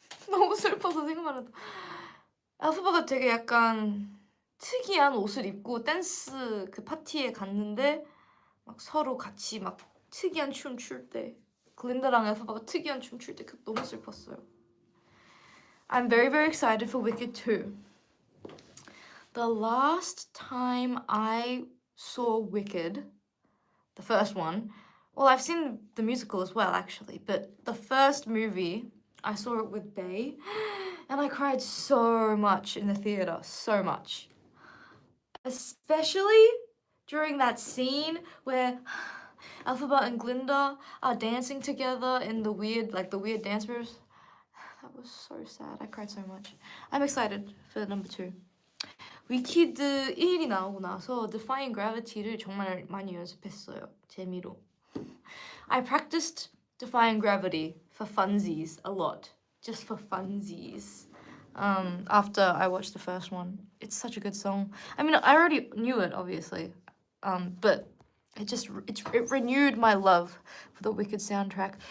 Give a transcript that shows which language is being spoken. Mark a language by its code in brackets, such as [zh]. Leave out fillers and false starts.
[ko] 너무 슬퍼서 생각만 해도. 알파바가 되게 약간 특이한 옷을 입고 댄스 그 파티에 갔는데 막 서로 같이 막 특이한 춤 출 때 글린다랑 알파바가 특이한 춤 출 때 너무 슬펐어요. [en] I'm very very excited for Wicked 2. The last time I saw Wicked, the first one, well, I've seen the musical as well actually, but the first movie, I saw it with Bae, and I cried so much in the theater, so much. Especially during that scene where Alphaba and Glinda are dancing together in the weird dance moves. That was so sad. I cried so much. I'm excited for number 2. [ko] 위키드 1이 나오고 나서 Defying Gravity를 정말 많이 연습했어요. 재미로. [en] I practiced Defying Gravity for funsies a lot. Just for funsies. After I watched the first one. It's such a good song. I mean, I already knew it, obviously. But it renewed my love for the Wicked soundtrack.